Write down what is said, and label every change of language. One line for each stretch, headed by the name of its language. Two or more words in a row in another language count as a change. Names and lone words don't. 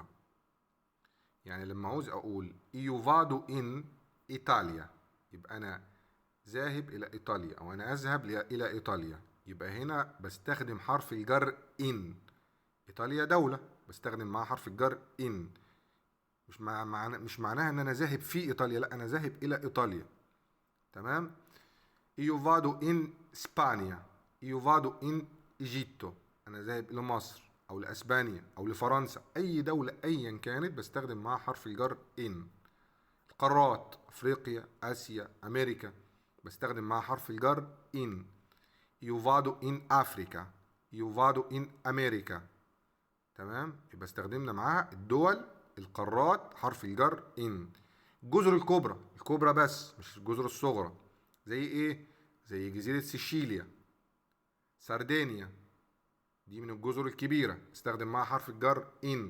Arabic: يعني لما عاوز اقول
Italian: io vado in
Arabic: ايطاليا، يبقى انا ذاهب الى ايطاليا او انا اذهب الى ايطاليا، يبقى هنا بستخدم حرف الجر ان. ايطاليا دولة، بستخدم معاها حرف الجر ان. مش معناها ان انا ذاهب في ايطاليا، لا، انا ذاهب الى ايطاليا. تمام.
Italian: io vado in Spagna، io vado in Egitto،
Arabic: انا ذاهب الى مصر او لاسبانيا او لفرنسا، اي دولة ايا كانت بستخدم معاها حرف الجر ان. القارات افريقيا اسيا امريكا بستخدم معاها حرف الجر ان.
Italian: io vado in Africa، io vado in America.
Arabic: تمام. يبقى استخدمنا معاها الدول القارات حرف الجر ان. الجزر الكبرى، الكبرى بس مش الجزر الصغرى. زي ايه؟ زي جزيرة سيشيليا، سردينيا، دي من الجزر الكبيرة استخدم معاها حرف الجر ان.